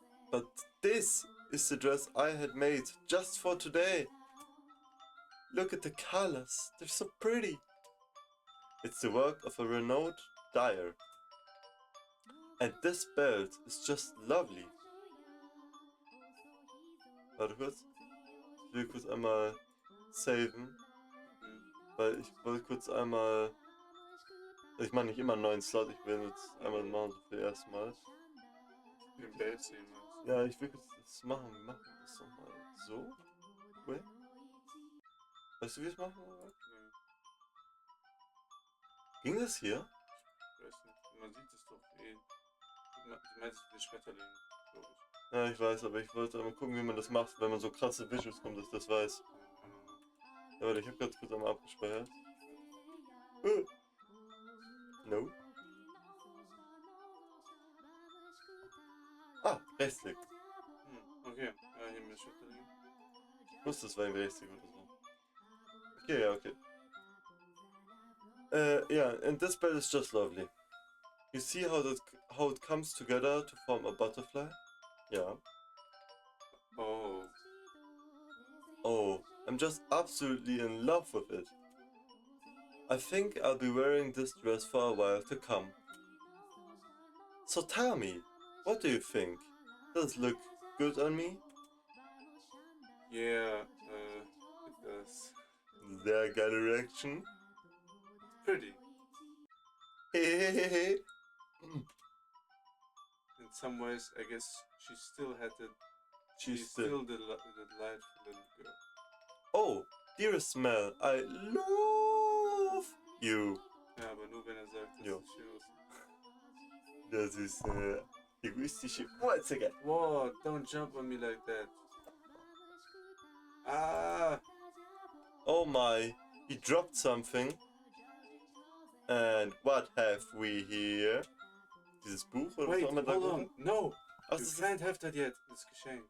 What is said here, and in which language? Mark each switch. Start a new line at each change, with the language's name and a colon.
English: But this is the dress I had made just for today. Look at the colors, they're so pretty. It's the work of a renowned dyer. And this belt is just lovely.
German: Warte kurz. Ich will kurz einmal saven. Weil ich wollte kurz einmal... Ich mache nicht immer einen neuen Slot, ich will jetzt einmal machen, so für das erste Mal. Den Belt sehen wir. Ja, ich will kurz das machen. Wir machen das doch mal so.
English: Wait.
German: Weißt du, wie wir es machen? Nee, Ging das hier? ich weiß nicht. Man sieht es doch eh. Du meinst den Schmetterling, glaube ich. Ja, ich weiß, aber ich wollte mal gucken, wie man das macht, wenn man so krasse Visuals kommt, dass ich das weiß. Ja, warte, ich hab grad kurz einmal abgespeichert.
English: No.
German: Ah, Rechtsklick. Okay, hier mit Schmetterling. Ich wusste, es war ein Rechtsklick oder so. Okay, ja, okay.
English: Yeah, and this belt is just lovely. You see how it comes together to form a butterfly? Yeah. Oh. Oh, I'm just absolutely in love with it. I think I'll be wearing this dress for a while to come. So tell me, what do you think? Does it look good on me? Yeah, it does.
German: Sehr geile Reaction.
English: Pretty. Hehehehe. In some ways, I guess she still had it. She's still the delightful little girl. Oh, dearest Mel, I love you.
German: Ja, aber nur wenn er sagt, dass Jo. es schön aussieht. Das ist egoistische Wurzeln.
English: Whoa, don't jump on me like that. Ah! Oh my, he dropped something. And what have we here?
German: Dieses Buch oder
English: Wait,
German: was auch immer da
English: hold
German: gucken?
English: on. No!
German: Ach,
English: You
German: das
English: can't have that yet.
German: Das Geschenk.